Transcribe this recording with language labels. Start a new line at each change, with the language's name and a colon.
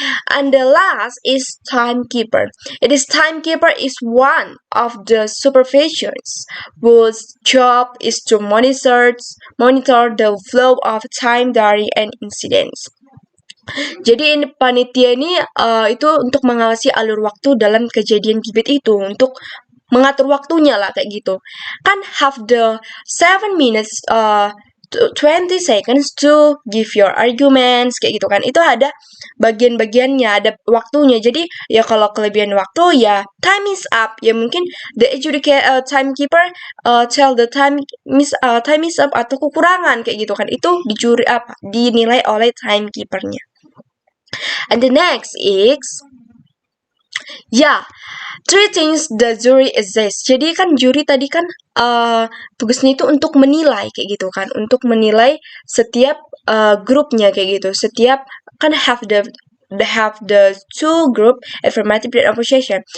English: And the last is timekeeper. Timekeeper is one of the supervisors whose job is to monitor the flow of time during an incidents.
Indonesian: Jadi panitia ini itu untuk mengawasi alur waktu dalam kejadian debate itu, untuk mengatur waktunya lah kayak gitu.
English: Kan have the 7 minutes 20 seconds to give your arguments kayak gitu kan.
Indonesian: Itu ada bagian-bagiannya, ada waktunya. Jadi ya kalau kelebihan waktu ya
English: time is up.
Indonesian: Ya mungkin
English: the timekeeper tell the time is up
Indonesian: atau kekurangan kayak gitu kan. Itu dinilai oleh timekeepernya.
English: And the next is three things the jury exists.
Indonesian: Jadi kan juri tadi kan tugasnya itu untuk menilai kayak gitu kan, untuk menilai setiap grupnya kayak gitu.
English: Setiap kan have the two group, affirmative dan opposition.